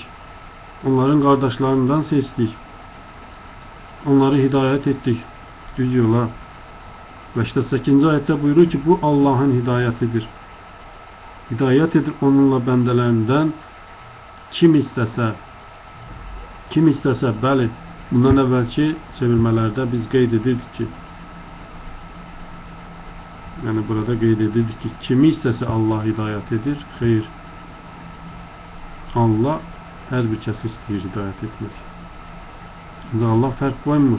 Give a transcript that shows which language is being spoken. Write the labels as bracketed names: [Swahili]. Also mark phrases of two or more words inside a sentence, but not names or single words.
[Turkish] Onların kardeşlerinden seçtik. Onları hidayet ettik. Düz yola. Ve işte 8. ayette buyuruyor ki bu Allah'ın hidayetidir. [Azerbaijani] Hidayet edir onunla bendelerinden kim istese. [Turkish] Kim istese, [Azerbaijani] bəli, bundan evvelki çevirmelerde biz qeyd edirdik ki, yani burada qeyd edirdik ki kimi istese Allah hidayet edir. Hayır. Allah her bir kəsi istəyir hidayet etmək. Allah fərq qoymur.